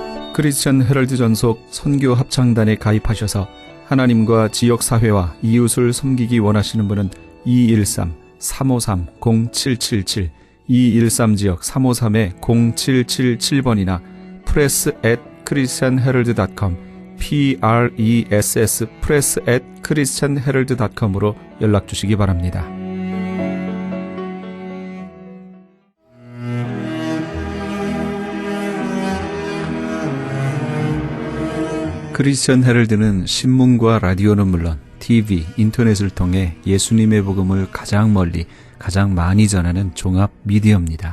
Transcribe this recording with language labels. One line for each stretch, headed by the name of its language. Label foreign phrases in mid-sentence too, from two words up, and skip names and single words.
Korean: 크리스천 헤럴드 전속 선교 합창단에 가입하셔서 하나님과 지역 사회와 이웃을 섬기기 원하시는 분은 213-353-0777 213지역 353-0777번이나 press@christianherald.com press press@christianherald.com으로 연락 주시기 바랍니다. 크리스천 헤럴드는 신문과 라디오는 물론 TV, 인터넷을 통해 예수님의 복음을 가장 멀리, 가장 많이 전하는 종합 미디어입니다.